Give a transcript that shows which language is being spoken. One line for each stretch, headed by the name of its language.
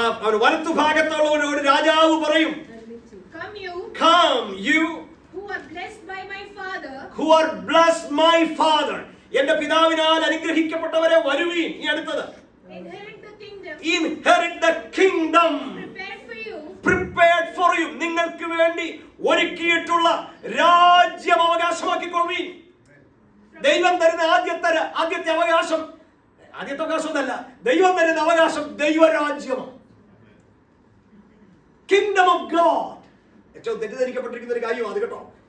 Malayalam: അവൻ വലത്തുഭാഗത്തുള്ള ഒരു രാജാവ് പറയും,
English: Come you who are blessed by my father, who are blessed my father.
Malayalam: എന്റെ പിതാവിനാൽ അനുഗ്രഹിക്കപ്പെട്ടവരെ വരുവീൻ. ഈ അടുത്തത്
English: inherit the kingdom, inherit the kingdom prepared for you.
Malayalam: നിങ്ങൾക്ക് വേണ്ടി ഒരുക്കിയിട്ടുള്ള രാജ്യം അവകാശമാക്കിക്കൊള്ളുവീൻ. ദൈവം തരുന്ന ആദ്യത്തെ അവകാശം എന്നല്ല, ദൈവം തരുന്ന അവകാശം ദൈവരാജ്യമാണ്. Kingdom of God. ഏറ്റവും തെറ്റിദ്ധരിക്കപ്പെട്ടിരിക്കുന്ന ഒരു കാര്യമാണ് അത് കേട്ടോ.